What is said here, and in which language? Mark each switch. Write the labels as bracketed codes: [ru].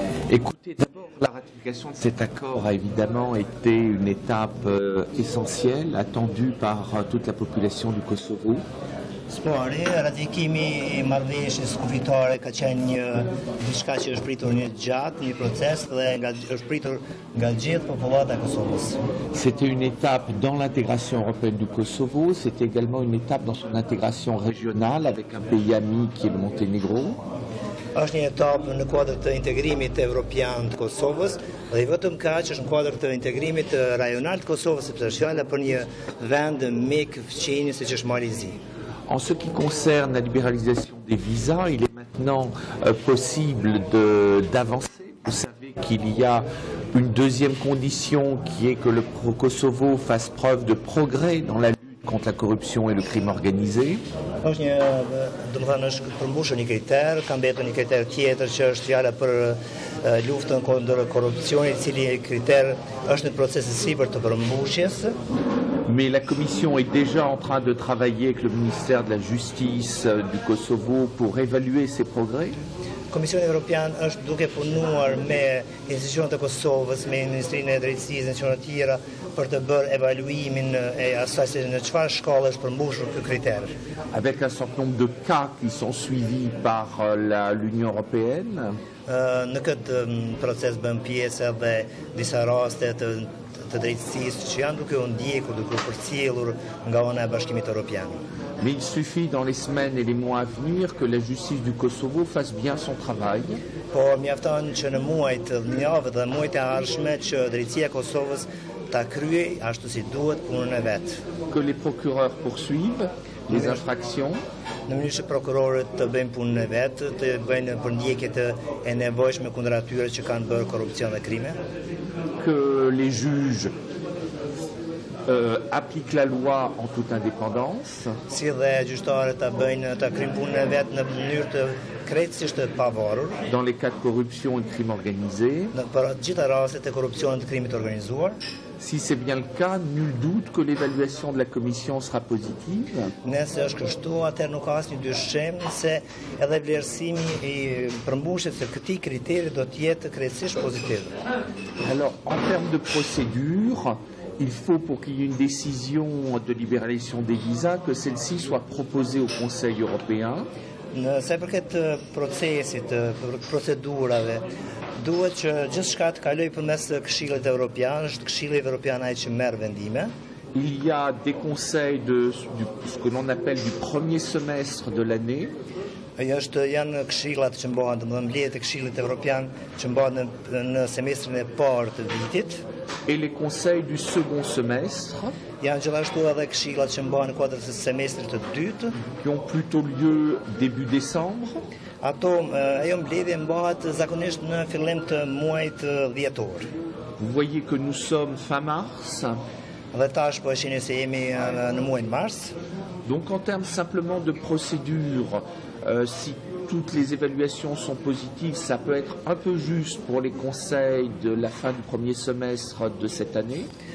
[fr] Écoutez, d'abord, la ratification de cet accord a évidemment été une étape essentielle, attendue par toute la population du Kosovo. [sq] Spari, ratifikimi I marrëveshjes kufitare ka qenë diçka që është pritur një gjatë, një proces dhe është pritur nga gjithë popullata e Kosovës. [fr] C'était une étape dans l'intégration européenne du Kosovo, c'était également une étape dans son intégration régionale avec un pays ami qui est le Monténégro. [sq] Është një etapë në kuadër të integrimit evropian të Kosovës dhe vetëm kaq është në kuadër të integrimit rajonal të Kosovës, sepse është fjala për një vend mik fëqinj siç është Malizi. [fr] En ce qui concerne la libéralisation des visas, il est maintenant possible d'avancer. Vous savez qu'il y a une deuxième condition qui est que le Kosovo fasse preuve de progrès dans la lutte contre la corruption et le crime organisé. [sq] Është një, domethënë është përmbushur një kriter, ka mbetur një kriter tjetër që është fjala për luftën kundër korrupsionit, I cili kriter është në proces të sipër të përmbushjes. [fr] Mais la Commission est déjà en train de travailler avec le ministère de la Justice du Kosovo pour évaluer ces progrès. [sq] Komisioni Evropian është duke punuar me institucionet e Kosovës, me Ministrinë e Drejtësisë dhe institucionet tjera për të bërë evaluimin e asaj se në çfarë shkallë është përmbushur ky kriter. [fr] Avec un certain nombre de cas qui sont suivis par l'Union européenne. [sq] Në këtë proces bën pjesë edhe disa raste të drejtësisë që janë duke u ndjekur, duke u përcjellur nga ana e Bashkimit Evropian. [fr] Mais il suffit dans les semaines et les mois à venir que la justice du Kosovo fasse bien son travail. [sq] Por mjafton që në muajt, javët dhe muajt e ardhshme që drejtësia e Kosovës ta kryej ashtu si duhet punën e vet. [fr] Que les procureurs poursuivent les infractions. [sq] Në mënyrë që prokurorët të bëjnë punën e vet, të bëjnë përndjekjet e nevojshme kundër atyre që kanë bërë korrupsion dhe krime. [fr] Que les juges appliquent la loi en toute indépendance. [sq] Si dhe gjyqtarët ta bëjnë ta kryjnë punën e vet në mënyrë të krejtësisht të pavarur. [fr] Dans les cas de corruption et de crime organisé. [sq] Në për gjitha rastet e korrupsionit të krimit organizuar. [fr] Si c'est bien le cas, nul doute que l'évaluation de la Commission sera positive. [sq] Nëse është kështu, atëherë nuk ka asnjë dyshim se edhe vlerësimi I përmbushjes së këtij kriteri do të jetë krejtësisht pozitiv. [fr] Alors, en termes de procédure, il faut pour qu'il y ait une décision de libéralisation des visas que celle-ci soit proposée au Conseil européen. [sq] Nëse përket procesit, procedurave, duhet që gjithçka të kalojë përmes Këshillit Evropian, është Këshilli Evropian ai që merr vendime. [fr] Il y a des conseils ce que l'on appelle du premier semestre de l'année. [sq] Janë këshillat që mbahen, domethënë mbledhjet e Këshillit Evropian që mbahen në semestrin e parë të vitit. [fr] Et les conseils du second semestre. [sq] Janë gjithashtu edhe këshillat që mbahen në kuadër të semestrit të dytë. [fr] Qui ont plutôt lieu début décembre. [sq] Ajo mbledhje mbahet zakonisht në fillim të muajit dhjetor. [fr] Vous voyez que nous sommes fin mars. [sq] Dhe tash po shihni se jemi në muajin mars. [fr] Donc en termes simplement de procédure, si toutes les évaluations sont positives, ça peut être un peu juste pour les conseils de la fin du premier semestre de cette année.